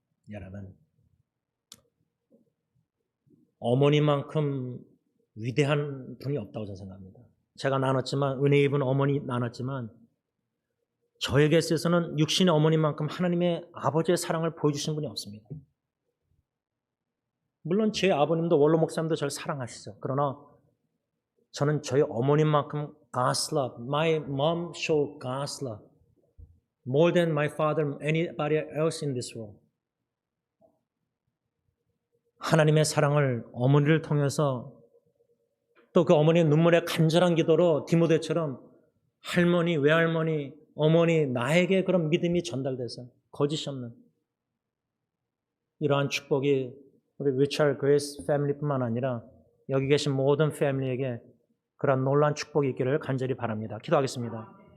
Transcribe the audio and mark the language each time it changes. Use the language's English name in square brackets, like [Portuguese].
[Korean] 여러분, 어머니만큼 위대한 분이 없다고 저는 생각합니다. 제가 나눴지만 은혜 입은 어머니 나눴지만 저에게 있어서는 육신의 어머니만큼 하나님의 아버지의 사랑을 보여주신 분이 없습니다. 물론 제 아버님도 원로 목사님도 저를 사랑하시죠. 그러나 저는 저희 어머님만큼 [English] God's love, my mom showed God's love more than my father, anybody else in this world. [Korean] 하나님의 사랑을 어머니를 통해서 또 그 어머니의 눈물의 간절한 기도로 디모데처럼 할머니, 외할머니, 어머니 나에게 그런 믿음이 전달돼서 거짓이 없는 이러한 축복이 우리 리처드 그레이스 패밀리뿐만 아니라 여기 계신 모든 패밀리에게 그런 놀라운 축복이 있기를 간절히 바랍니다. 기도하겠습니다.